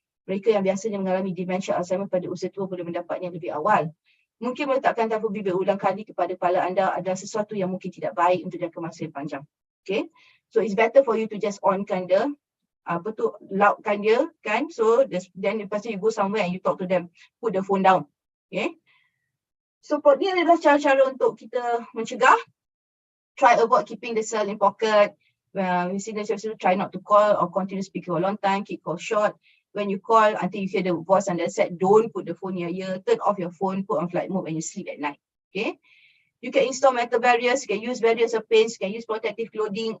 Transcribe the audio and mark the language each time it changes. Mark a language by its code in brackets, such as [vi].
[ms] Mereka yang biasanya mengalami dementia Alzheimer pada usia tua boleh mendapatnya lebih awal. Mungkin meletakkan telefon bimbit ulang kali kepada kepala anda adalah sesuatu yang mungkin tidak baik untuk jangka masa yang panjang. [en] Okay, so it's better for you to just [ms] onkan dia, loudkan dia kan, [en] so then [ms] lepas tu [en] you go somewhere and you talk to them, put the phone down. [ms] Okay, so ini adalah cara-cara untuk kita mencegah. [en] Try avoid keeping the cell in pocket. Try not to call or continue speaking for a long time. Keep call short. When you call until you hear the voice on the set, don't put the phone in your ear. Turn off your phone, put on flight mode when you sleep at night. Okay. You can install metal barriers, you can use barriers of paints, you can use protective clothing.